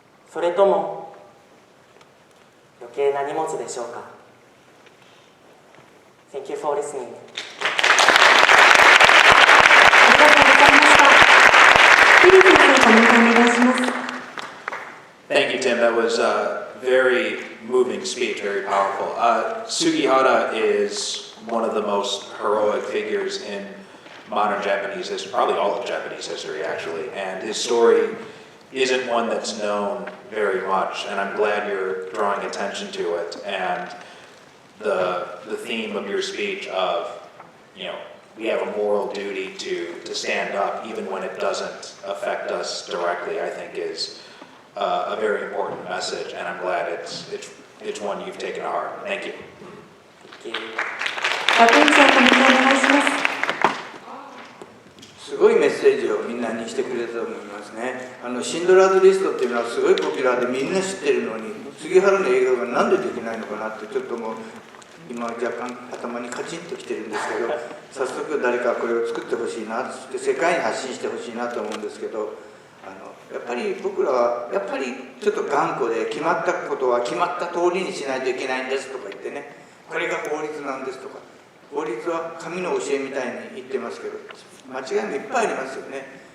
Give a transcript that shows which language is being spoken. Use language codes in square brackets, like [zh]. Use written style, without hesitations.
[ja] それとも余計な荷物でしょうか？ [en] Thank you for listening. [ja] ありがとうございました。フィリピン先生、コメントお願いします。 [en] Thank you, Tim. That was a very moving speech, very powerful. Sugihara is one of the most heroic figures in modern Japanese history, probably all of Japanese history, actually. And his story isn't one that's known very much, and I'm glad you're drawing attention to it. And the theme of your speech of, we have a moral duty to stand up even when it doesn't affect us directly, I think is a very important message, and I'm glad it's one you've taken to heart. Thank you. [ja] 学院長、コメントお願いします。すごいメッセージをみんなにしてくれたと思いますね。シンドラーズリストっていうのはすごいポピュラーでみんな知ってるのに、杉原の映画がなんでできないのかなってちょっともう今若干頭にカチンときてるんですけど、早速誰かこれを作ってほしいなって世界に発信してほしいなと思うんですけど、やっぱり僕らはやっぱりちょっと頑固で決まったことは決まった通りにしないといけないんですとか言ってね、これが法律なんですとか、法律は神の教えみたいに言ってますけど、間違いもいっぱいありますよね。